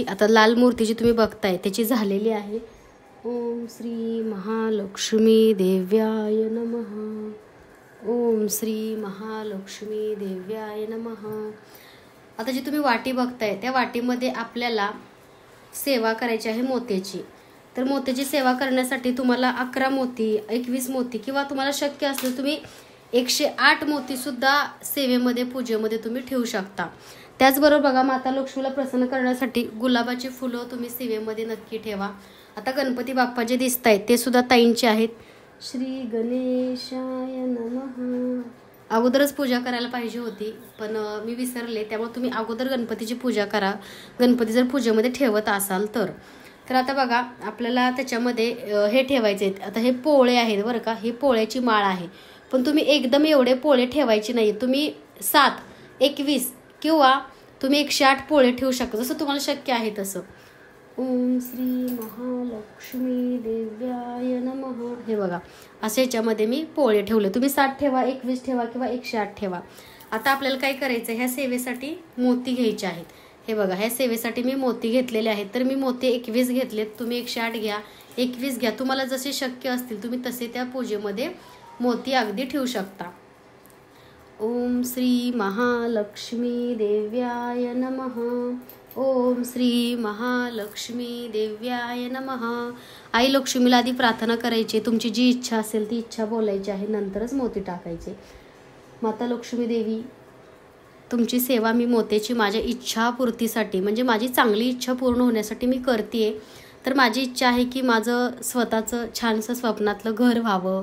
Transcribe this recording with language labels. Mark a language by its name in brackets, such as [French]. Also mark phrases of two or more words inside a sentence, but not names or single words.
[Marathi] आता लाल मूर्तीची तुम्ही बघताय त्याची झालेली आहे. [Sanskrit] ओम श्री महालक्ष्मी देव्याय नमः. ओम श्री महालक्ष्मी देव्याय नमः. [Marathi] आता जी तुम्ही वाटी बघताय त्या वाटीमध्ये आपल्याला सेवा करायची आहे मोत्याची. तर मोत्याची सेवा करण्यासाठी तुम्हाला 11 मोती, 21 मोती किंवा तुम्हाला शक्य असलं तुम्ही 108 मोती सुद्धा सेवेमध्ये, पूजेमध्ये तुम्ही ठेवू शकता. त्याचबरोबर बघा, माता लक्ष्मीला प्रसन्न करण्यासाठी गुलाबाची फुलं तुम्ही सेवेमध्ये नक्की ठेवा. आता गणपती बाप्पा जे दिसत आहेत ते सुद्धा ताईंचे आहेत. [Sanskrit] श्री गणेशाय नमः. [Marathi] अगोदरच पूजा करायला पाहिजे होती, पण मी विसरले, त्यामुळे तुम्ही अगोदर गणपतीची पूजा करा, गणपती जर पूजेमध्ये ठेवत असाल तर. तर आता बघा, आपल्याला त्याच्यामध्ये हे ठेवायचे आहेत. आता हे पोळे आहेत बरं का, ही पोळ्याची माळ आहे, पण तुम्ही एकदम एवढे पोळे ठेवायचे नाही. तुम्ही 7, 21 किंवा तुम्ही 108 पोळे ठेवू शकता, जसं तुम्हाला शक्य आहे तसं. [Sanskrit] ओम श्री महालक्ष्मी देव्याय नमः. [Marathi] हे बघा, असे याच्यामध्ये मी पोळे ठेवले. तुम्ही 7 ठेवा, 21 ठेवा किंवा 108 ठेवा. आता आपल्याला काय करायचं, ह्या सेवेसाठी मोती घ्यायचे आहेत. हे बघा, ह्या सेवेसाठी मी मोती घेतलेले आहेत. तर मी मोती 21 घेतलेत. तुम्ही 108 घ्या, 21 घ्या, तुम्हाला जसे शक्य असतील तुम्ही तसे त्या पूजेमध्ये मोती अगदी ठेवू शकता. [Sanskrit] ओम श्री महालक्ष्मी देव्याय नमः. ओम श्री महालक्ष्मी देव्याय नमः. [Marathi] आई लक्ष्मीला आधी प्रार्थना करायची, तुमची जी इच्छा असेल ती इच्छा बोलायची आहे, नंतरच मोती टाकायचे. माता लक्ष्मी देवी, तुमची सेवा मी मोत्याची माझ्या इच्छापूर्तीसाठी, म्हणजे माझी चांगली इच्छा पूर्ण होण्यासाठी मी करते. तर माझी इच्छा आहे की माझं स्वतःचं छानसं स्वप्नातलं घर व्हावं.